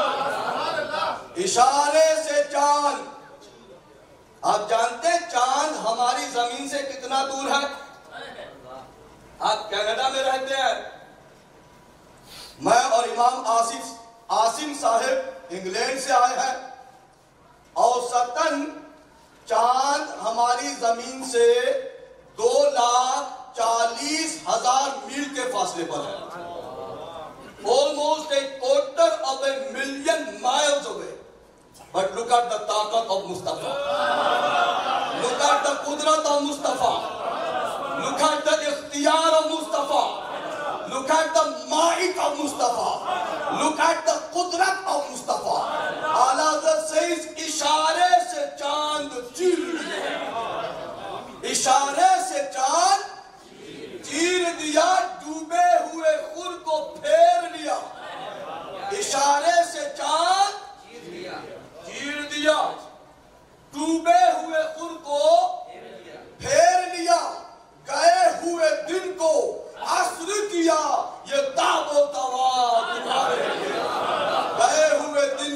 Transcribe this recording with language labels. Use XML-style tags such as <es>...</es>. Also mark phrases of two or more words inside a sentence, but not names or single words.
<ur>اشارے سے چاند آپ جانتے ہیں چاند ہماری زمین سے کتنا دور ہے آپ کینیڈا میں رہتے ہیں میں اور امام عاصم صاحب انگلینڈ سے آئے ہیں اوسطاً چاند ہماری زمین سے</ur> <en>2,40,000</en> <ur>میل کے فاصلے پر ہے</ur> <en>almost a quarter of a million miles away. But look at the taqat of Mustafa. Look at the qudrat of Mustafa. Look at the ikhtiyar of Mustafa. Look at the ma'ik of Mustafa. Look at the qudrat of Mustafa. A'la Hazrat says,</en> <ur>اشارے سے چاند چیر دیا. اشارے سے چاند چیر دیا ڈوبے ہوئے خور کو پھیر لیا اشارے سے چاند چیر دیا ڈوبے ہوئے خور کو پھیر لیا گئے ہوئے دن کو عصر کیا یہ دعو و طوا تمہارے لیے گئے ہوئے</ur>